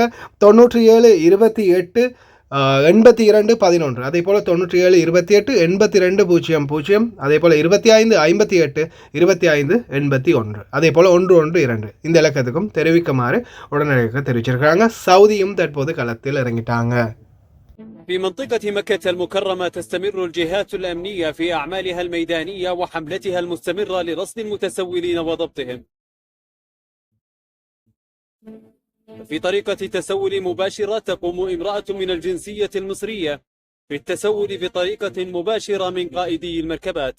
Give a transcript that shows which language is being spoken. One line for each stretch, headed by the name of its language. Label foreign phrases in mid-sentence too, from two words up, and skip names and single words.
Tamil: 97 28 82 11, அதே போல் 97 28 82 00, அதே போல் 25 58 25 81, அதே போல் 112 இந்த இலக்கத்துக்கும் தெரிவிக்குமாறு உடனடியாக தெரிவிச்சிருக்கிறாங்க. சவுதியும் தற்போது களத்தில் இறங்கிட்டாங்க.
Arabic: في منطقة مكة المكرمة تستمر الجهات الأمنية في أعمالها الميدانية وحملتها المستمرة لرصد المتسولين وضبطهم. في طريقة تسول مباشرة تقوم امرأة من الجنسية المصرية بالتسول بطريقة مباشرة من قائدي المركبات.